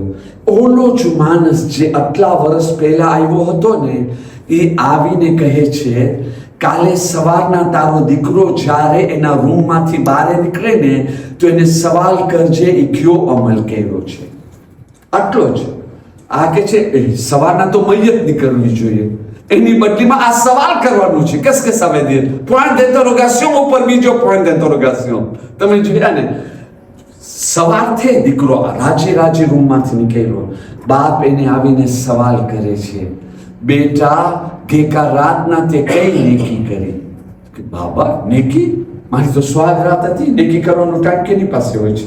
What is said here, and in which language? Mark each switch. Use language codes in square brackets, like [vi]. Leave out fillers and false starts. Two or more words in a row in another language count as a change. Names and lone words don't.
[gu] ઓલો જ માણસ જે આટલા વર્ષ પહેલા આવ્યો હતો ને, એ આવીને કહે છે, કાલે સવારના તારો દીકરો જ્યારે એના રૂમમાંથી બહાર નીકળે ને તો એને સવાલ કરજે એ કયો અમલ કર્યો છે. આટલો જ. આ કે છે સવારના તો મૈયત નીકળવી જોઈએ, એની બદલીમાં આ સવાલ કરવાનું છે. [fr] qu'est-ce que ça veut dire? point d'interrogation [gu] ઉપર બીજો [fr] point d'interrogation. [gu] તમે જોયા ને, સવાર થે દીકરો રાજી રૂમમાંથી નીકળ્યો. બાપ એને આવીને સવાલ કરે છે, બેટા ગઈકાલ રાતના તે કઈ નેકી કરી? બાબા નેકી? મારી તો સ્વાગરાત હતી, નેકી કરવાનો ટાઈમ કેની પાસે હોય છે?